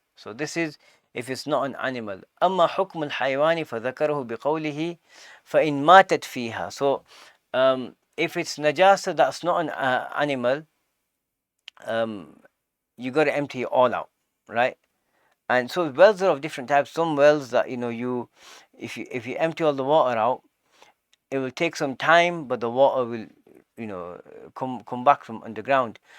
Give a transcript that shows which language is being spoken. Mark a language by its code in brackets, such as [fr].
[en] So this is if it's not an animal. [ar] أما حكم الحيوان فذكره بقوله فإن ماتت فيها. [en] So if it's najasa that's not an animal, you got to empty it all out, right? And so wells are of different types. Some wells that if you empty all the water out, it will take some time, but the water will come back from underground.